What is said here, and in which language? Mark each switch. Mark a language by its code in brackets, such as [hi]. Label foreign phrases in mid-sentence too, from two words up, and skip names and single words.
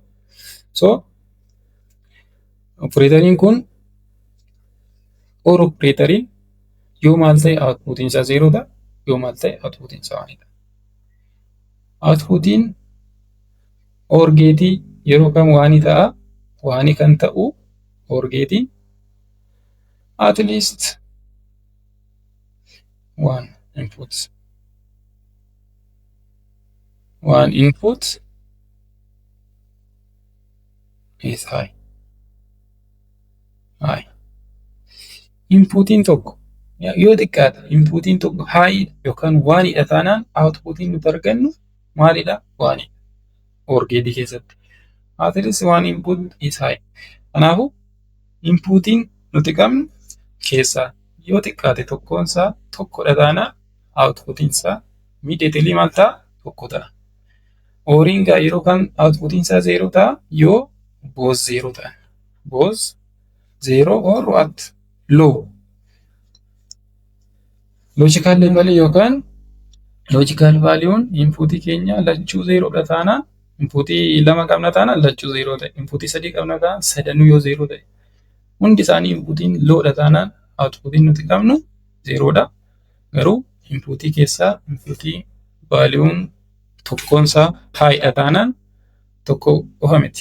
[om] So operatoriin kun or operatoriin yoo maal ta'e output isaa 0 dha, yoo maal ta'e output isaa 1 dha. Outputiin or geetii yeroo kam 1 ta'a? 1 kan ta'u or geetiin [en] at least 1 input. One input is high. High. [om] Inputiin tokko yoo xiqqaate inputiin tokko high yookaan 1 dha taanaan outputiin nuti argannu maalidha? 1 dha. Or geetii keessatti. [en] At least 1 input is high. [om] Kanaafu inputiin nuti qabnu keessaa yoo xiqqaate tokkoon isaa tokkodha taanaan outputiin isaa immediately maal ta'a? Tokko ta'a. Oriin gaa yeroo kan outputiin isaa 0 ta'a yoo both 0 ta'a. [en] Both 0 or what? Low. Logical level [om] yookaan [en] logical value input [om] keenya lachuu 0 dha taanaan input 2 qabna taanaan lachuu 0 ta'e. Input 3 qabna taanaan sadanuu yoo 0 ta'e. Hundi isaanii inputiin low dha taanaan outputiin nuti qabnu 0 dha. Garuu inputii keessaa inputii value tokkoon isaa high dha taanaan tokko qofa miti.